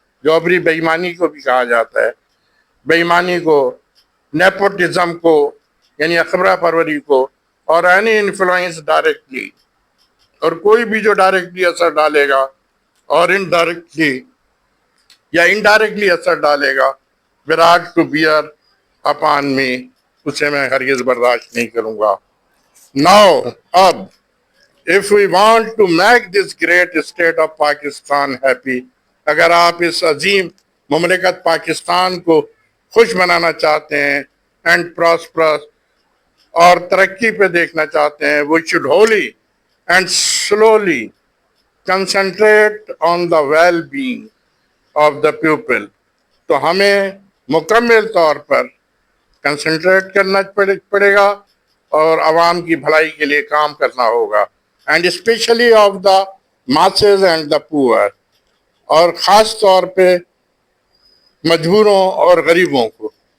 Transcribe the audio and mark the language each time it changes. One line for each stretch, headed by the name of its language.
Urdu: جوبری بے ایمانی کو بھی کہا جاتا ہے. بے ایمانی کو، نیپوٹزم کو یعنی اقربا پروری کو، اور
English: any influence directly،
Urdu: اور کوئی بھی جو ڈائریکٹلی اثر ڈالے گا اور انڈائریکٹلی یا انڈائریکٹلی اثر ڈالے گا،
English: wrought to bear upon me,
Urdu: اسے میں ہرگز برداشت نہیں کروں گا.
English: now اب if we want to make this great state of Pakistan happy،
Urdu: اگر آپ اس عظیم مملکت پاکستان کو خوش بنانا چاہتے ہیں،
English: and prosperous،
Urdu: اور ترقی پہ دیکھنا چاہتے ہیں،
English: we should wholly and slowly concentrate on the well-being of the people.
Urdu: تو ہمیں مکمل طور پر کنسنٹریٹ کرنا پڑے گا اور عوام کی بھلائی کے لیے کام کرنا ہوگا.
English: and specially of the masses and the poor,
Urdu: اور خاص طور پہ مجبوروں اور غریبوں کو.